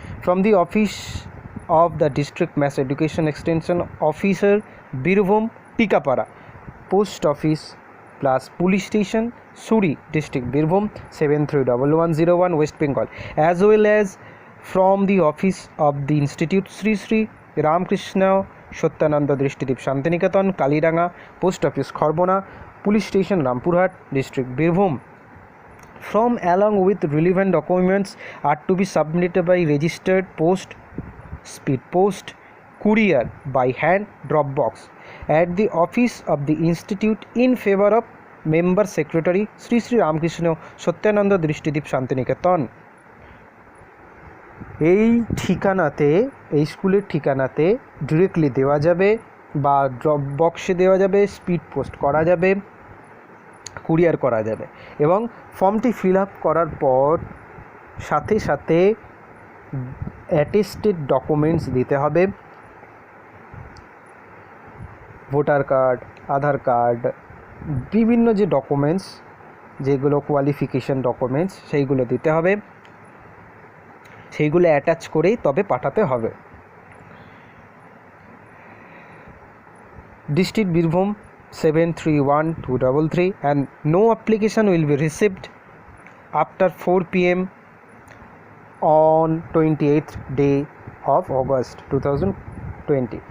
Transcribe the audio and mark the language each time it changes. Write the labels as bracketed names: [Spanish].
[English] From the office of the district mass education extension officer, Birbhum, Tikapara, post office plus police station, Suri, district Birbhum 731101, West Bengal, as well as from the office of the institute Shri Shri Ramakrishna Satyananda Drishtidip Shantiniketan, Kaliranga, post office Kharbona, police station Rampurhat, district Birbhum. From along with relevant documents are to be submitted by registered post, speed post, courier, by hand, drop box at the office of the institute in favor of member secretary Sri Sri Ramakrishna Satyananda Drishtidip Shantiniketan। [Bangla] এই ঠিকানাতে, এই স্কুলের ঠিকানাতে directly দেওয়া যাবে বা drop বক্সে দেওয়া যাবে, speed post করা যাবে, কুরিয়ার করা যাবে। এবং ফর্মটি ফিল আপ করার পর সাথে সাথে অ্যাটেস্টেড ডকুমেন্টস দিতে হবে, ভোটার কার্ড, আধার কার্ড, বিভিন্ন যে ডকুমেন্টস যেগুলো কোয়ালিফিকেশন ডকুমেন্টস সেইগুলো দিতে হবে, সেইগুলো অ্যাটাচ করেই তবে পাঠাতে হবে। [English] District Birbhum 731233, and no application will be received after 4 PM on 28th day of August 2020।